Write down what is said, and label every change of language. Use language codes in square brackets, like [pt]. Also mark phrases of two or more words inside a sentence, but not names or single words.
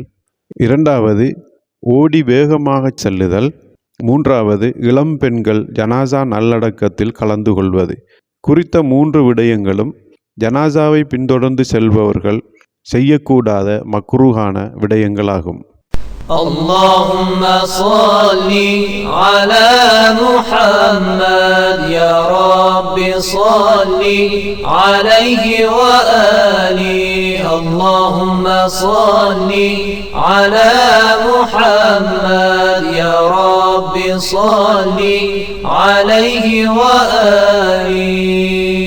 [ta] இரண்டாவது, ஓடி வேகமாக செல்லுதல். மூன்றாவது, இளம் பெண்கள் ஜனாசா நல்லடக்கத்தில் கலந்து கொள்வது. குறித்த 3 விடயங்களும் ஜனாசாவை பின்தொடர்ந்து செல்பவர்கள் செய்யக்கூடாத மக்ரூஹான விடயங்களாகும். [ar] اللهم صل على محمد يا رب صل عليه وآله. اللهم صل على محمد يا رب صل عليه وآله.